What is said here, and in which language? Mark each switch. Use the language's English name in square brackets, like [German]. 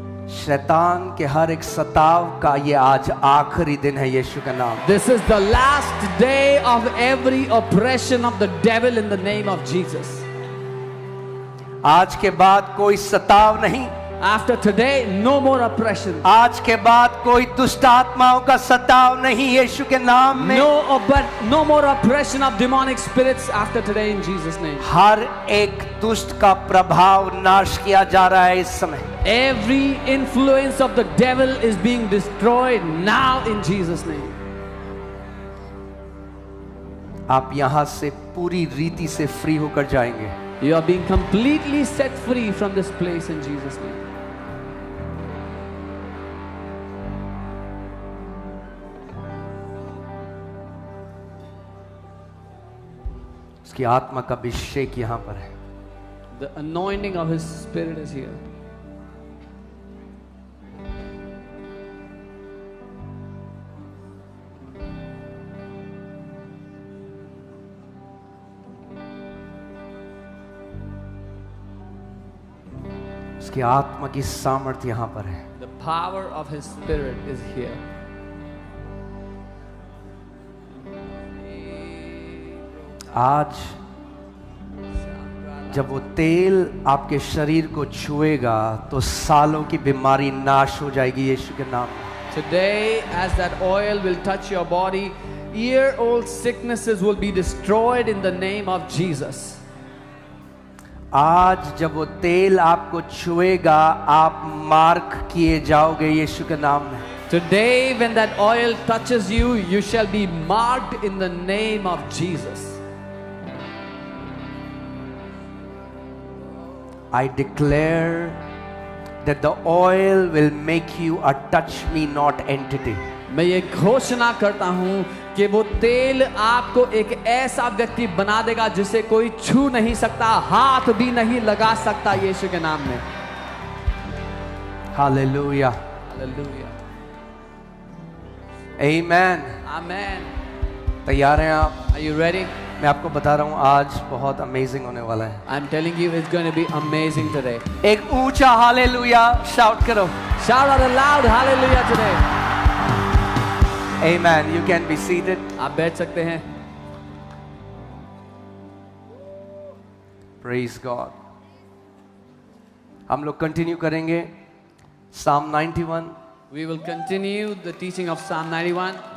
[Hindi] शैतान के हर एक सताव का ये आज आखिरी दिन है यीशु का नाम. [English] this is the last day of every oppression of the devil in the name of Jesus. [Hindi] आज के बाद कोई सताव नहीं. [English] After today, no more oppression. [Hindi] आज के बाद कोई दुष्ट आत्माओं का सताव नहीं यीशु के नाम में. [English] No more oppression of demonic spirits after today in Jesus' name. [Hindi] हर एक दुष्ट का प्रभाव नाश किया जा रहा है इस समय. [English] Every influence of the devil is being destroyed now in Jesus' name. [Hindi] आप यहां से पूरी रीति से फ्री होकर जाएंगे. [English] You are being completely set free from this place in Jesus' name. [Hindi] उसकी आत्मा का अभिषेक यहां पर है. [English] The anointing of His Spirit is here. [Hindi] उसकी आत्मा की सामर्थ्य यहाँ पर है। [English] The power of His Spirit is here. [Hindi] आज जब वो तेल आपके शरीर को छुएगा तो सालों की बीमारी नाश हो जाएगी यीशु के नाम में। [English] Today, as that oil will touch your body, year-old sicknesses will be destroyed in the name of Jesus. [Hindi] आज जब वो तेल आपको छुएगा आप मार्क किए जाओगे यीशु के नाम में। [English] Today, when that oil touches you, you shall be marked in the name of Jesus. I declare that the oil will make you a touch me not entity. [Hindi] मैं ये घोषणा करता हूँ कि वो तेल आपको एक ऐसा व्यक्ति बना देगा जिसे कोई छू नहीं सकता, हाथ भी नहीं लगा सकता यीशु के नाम में। [English] Hallelujah. Hallelujah. Amen. Amen. [Hindi] तैयार हैं आप? [English] Are you ready? [Hindi] मैं आपको बता रहा हूँ आज बहुत अमेजिंग होने वाला है। [English] I'm telling you, it's going to be amazing today. [Hindi] एक ऊंचा हालेलुया शाउट करो। [English] Shout out aloud, hallelujah today. Amen. You can be seated. [Hindi] आप बैठ सकते हैं। [English] Praise God. [Hindi] हम लोग कंटिन्यू करेंगे Psalm 91. [English] We will continue the teaching of Psalm 91.